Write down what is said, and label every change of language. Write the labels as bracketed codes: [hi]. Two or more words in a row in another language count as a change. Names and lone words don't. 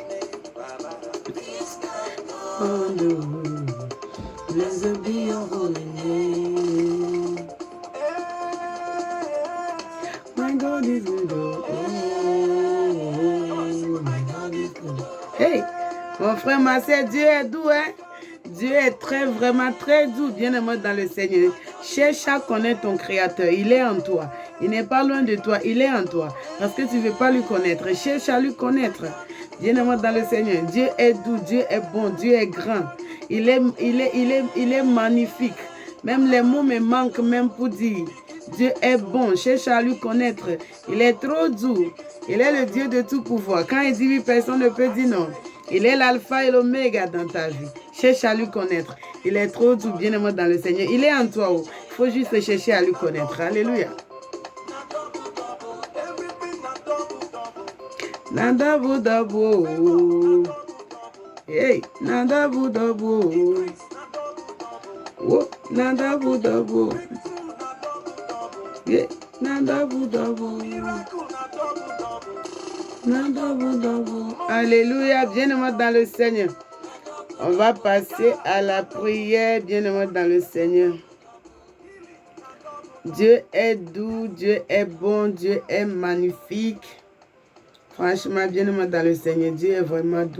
[en] Oh no, blessed be your holy name. My God is good. Oh, my God is good. [fr] Hey, mon frère, ma sœur, Dieu est doux, hein? Dieu est vraiment très doux, bien-aimé dans le Seigneur. Cherche à connaître ton Créateur. Il est en toi. Il n'est pas loin de toi. Il est en toi. Parce que tu ne veux pas lui connaître. Cherche à lui connaître. Bien-aimé dans le Seigneur. Dieu est doux. Dieu est bon. Dieu est grand. Il est magnifique. Même les mots me manquent même pour dire. Dieu est bon. Cherche à lui connaître. Il est trop doux. Il est le Dieu de tout pouvoir. Quand il dit oui, personne ne peut dire non. Il est l'alpha et l'oméga dans ta vie. Cherche à lui connaître. Il est trop doux, bien-aimé dans le Seigneur. Il est en toi. Il faut juste chercher à lui connaître. Alléluia. Nadabu dabu. Hey, nadabu dabu. Oh, nadabu dabu. Yeah, nadabu dabu. Nadabu dabu. Alléluia, bien-aimé dans le Seigneur. On va passer à la prière, bien-aimé dans le Seigneur. Dieu est doux, Dieu est bon, Dieu est magnifique. Franchement, bien-aimé dans le Seigneur, Dieu est vraiment doux.